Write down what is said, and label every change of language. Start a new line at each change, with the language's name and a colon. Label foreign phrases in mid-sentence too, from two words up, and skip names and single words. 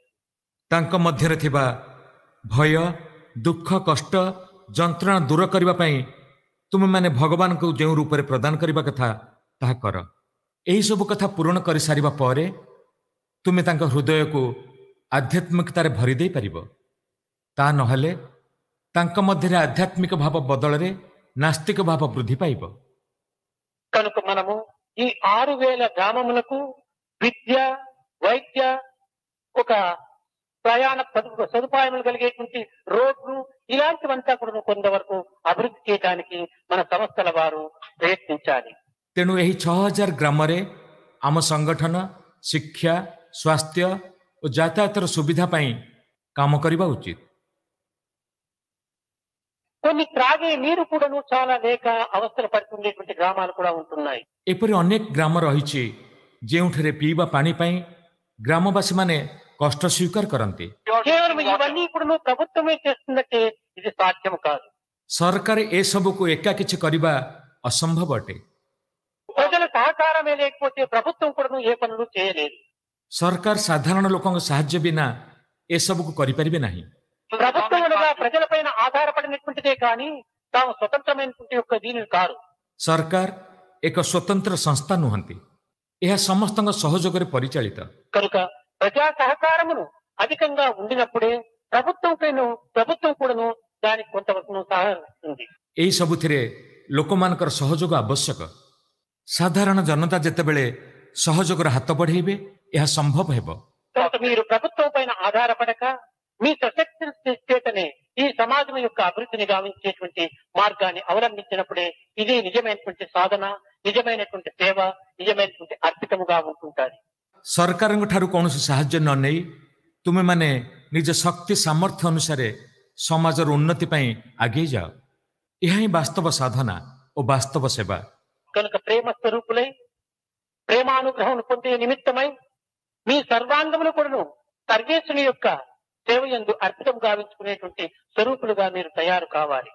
Odia: ତାଙ୍କ ମଧ୍ୟରେ ଥିବା ଭୟ ଦୁଃଖ କଷ୍ଟ ଯନ୍ତ୍ରଣା ଦୂର କରିବା ପାଇଁ ତୁମେମାନେ ଭଗବାନଙ୍କୁ ଯେଉଁ ରୂପରେ ପ୍ରଦାନ କରିବା କଥା ତାହା କର। ଏହିସବୁ କଥା ପୂରଣ କରିସାରିବା ପରେ ତୁମେ ତାଙ୍କ ହୃଦୟକୁ ଆଧ୍ୟାତ୍ମିକତାରେ ଭରି ଦେଇପାରିବ। ତା ନହେଲେ ତାଙ୍କ ମଧ୍ୟରେ ଆଧ୍ୟାତ୍ମିକ ଭାବ ବଦଳରେ ନାସ୍ତିକ ଭାବ ବୃଦ୍ଧି ପାଇବ।
Telugu: కనుక మనము ఈ 6000 గ్రామములకు విద్య వైద్య ఒక ప్రయాణ సదుపాయములు కలిగేటువంటి రోడ్లు ఇలాంటివంతా కూడా కొంతవరకు అభివృద్ధి చేయడానికి మన సంస్థల వారు ప్రయత్నించాలి।
Odia: ତେଣୁ ଏହି 6000 ଗ୍ରାମରେ ଆମ ସଂଗଠନ ଶିକ୍ଷା ସ୍ୱାସ୍ଥ୍ୟ ଓ ଯାତାୟାତର ସୁବିଧା ପାଇଁ କାମ କରିବା ଉଚିତ।
Telugu: కొన్ని త్రాగే నీరు కూడాను చాలా లేక అవస్థలు పడుతుండేటువంటి గ్రామాలు కూడా ఉంటున్నాయి।
Odia: ଏପରି ଅନେକ ଗ୍ରାମ ରହିଛି ଯେଉଁଠାରେ ପିଇବା ପାଣି ପାଇଁ ଗ୍ରାମବାସୀମାନେ କଷ୍ଟ ସ୍ୱୀକାର କରନ୍ତି।
Telugu: కేవలం ఇవన్నీ కూడా ప్రభుత్వమే చేస్తున్నట్టే ఇది సాధ్యం కాదు।
Odia: ସରକାର ଏସବୁକୁ ଏକା କିଛି କରିବା ଅସମ୍ଭବ ଅଟେ।
Telugu: ప్రజల సహకారమే లేకపోతే ప్రభుత్వం కూడా ఏ పనులు చేయలేదు।
Odia: ସରକାର ସାଧାରଣ ଲୋକଙ୍କ ସାହାଯ୍ୟ ବିନା ଏସବୁକୁ କରିପାରିବେ ନାହିଁ।
Telugu: ప్రభుత్వం అనగా ప్రజలపైన ఆధారపడినటువంటిదే కానీ తాము స్వతంత్రమైనటువంటి యొక్క దీని కాదు।
Odia: ସରକାର ଏକ ସ୍ୱତନ୍ତ୍ର ସଂସ୍ଥା ନୁହନ୍ତି, ଏହା ସମସ୍ତଙ୍କ ସହଯୋଗରେ ପରିଚାଳିତ।
Telugu: కనుక ప్రజా సహకారమును అధికంగా ఉండినప్పుడే ప్రభుత్వం కూడాను దానికి కొంతవరకు సహకరిస్తుంది।
Odia: ଏହି ସବୁଥିରେ ଲୋକମାନଙ୍କର ସହଯୋଗ ଆବଶ୍ୟକ। ସାଧାରଣ ଜନତା ଯେତେବେଳେ ସହଯୋଗର ହାତ ବଢ଼େଇବେ ଏହା ସମ୍ଭବ ହେବ।
Telugu: కనుక మీరు ప్రభుత్వం పైన ఆధారపడక మీ సశక్తి చేతనే ఈ సమాజం యొక్క అభివృద్ధిని గావించేటువంటి మార్గాన్ని అవలంబించినప్పుడే ఇదే నిజమైనటువంటి సాధన, నిజమైనటువంటి సేవ, నిజమైనటువంటి అర్పితముగా ఉంటుంటారు.
Odia: ସରକାରଙ୍କ ଠାରୁ କୌଣସି ସାହାଯ୍ୟ ନ ନେଇ ତୁମେମାନେ ନିଜ ଶକ୍ତି ସାମର୍ଥ୍ୟ ଅନୁସାରେ ସମାଜର ଉନ୍ନତି ପାଇଁ ଆଗେଇ ଯାଅ। ଏହା ହିଁ ବାସ୍ତବ ସାଧନା ଓ ବାସ୍ତବ ସେବା।
Telugu: కనుక ప్రేమ స్వరూపులై ప్రేమానుగ్రహం పొందే నిమిత్తమై మీ సర్వాంగములు కూడాను సర్వేశ్వరుని యొక్క సేవ యందు అర్పితం గావించుకునేటువంటి స్వరూపులుగా మీరు తయారు కావాలి।